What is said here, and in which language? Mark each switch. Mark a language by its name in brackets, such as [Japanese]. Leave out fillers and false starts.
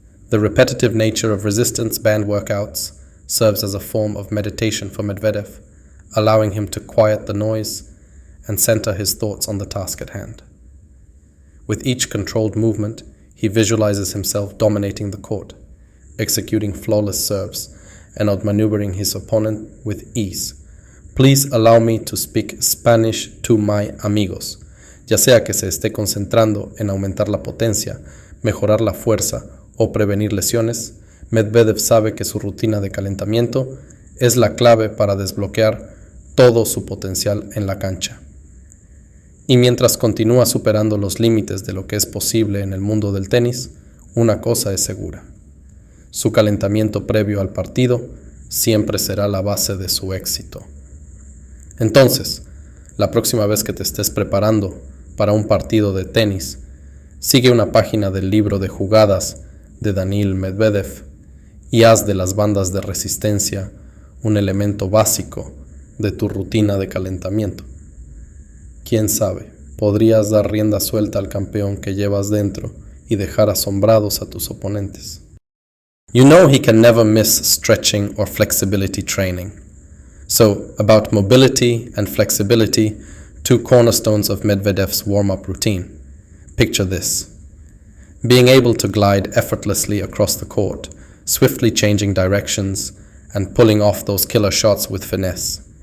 [English] The repetitive nature of resistance band workouts serves as a form of meditation for Medvedev, allowing him to quiet the noise and center his thoughts on the task at hand. With each controlled movement, he visualizes himself dominating the court, executing flawless serves, and outmaneuvering his opponent with ease. Please allow me to speak Spanish to my amigos. [Spanish] Ya sea que se esté concentrando en aumentar la potencia, mejorar la fuerza o prevenir lesiones, Medvedev sabe que su rutina de calentamiento es la clave para desbloquear todo su potencial en la cancha. Y mientras continúa superando los límites de lo que es posible en el mundo del tenis, una cosa es segura: su calentamiento previo al partido siempre será la base de su éxito. Entonces, la próxima vez que te estés preparando para un partido de tenis, sigue una página del libro de jugadas de Dannil Medvedev y haz de las bandas de resistencia un elemento básico de tu rutina de calentamiento. Quién sabe, podrías dar rienda suelta al campeón que llevas dentro y dejar asombrados a tus oponentes. [English] You know he can never miss stretching or flexibility training. So, about mobility and flexibility, two cornerstones of Medvedev's warm-up routine. Picture this: being able to glide effortlessly across the court, swiftly changing directions, and pulling off those killer shots with finesse.